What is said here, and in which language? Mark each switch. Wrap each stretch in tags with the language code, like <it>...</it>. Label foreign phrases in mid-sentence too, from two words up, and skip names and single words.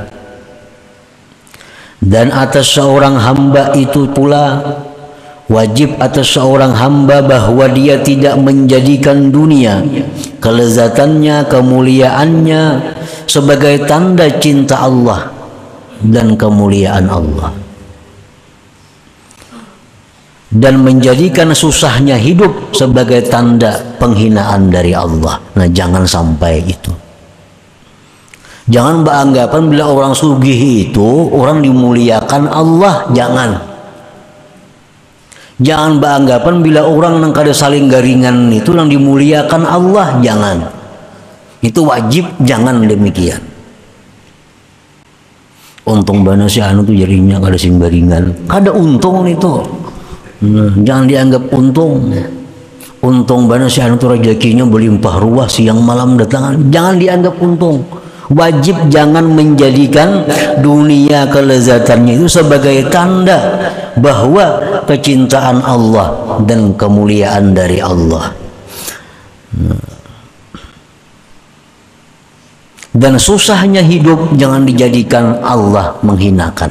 <id>Dan atas seorang hamba itu pula wajib atas seorang hamba bahwa dia tidak menjadikan dunia, kelezatannya, kemuliaannya sebagai tanda cinta Allah dan kemuliaan Allah, dan menjadikan susahnya hidup sebagai tanda penghinaan dari Allah. Nah jangan sampai itu. Jangan beranggapan bila orang sugih itu orang dimuliakan Allah. Jangan. Jangan beranggapan bila orang nang kada saling garingan itu yang dimuliakan Allah, jangan.</id> <bjn>Itu wajib, jangan demikian. Untung bana si anu tuh jadinya kada sing garingan, kada untung itu.</bjn> <id>Jangan dianggap untung.</id> <bjn>Untung bana si anu tuh rezekinya berlimpah ruah siang malam datang, jangan dianggap untung.</bjn> <id>Wajib jangan menjadikan dunia kelezatannya itu sebagai tanda bahwa kecintaan Allah dan kemuliaan dari Allah. Dan susahnya hidup jangan dijadikan Allah menghinakan.</id>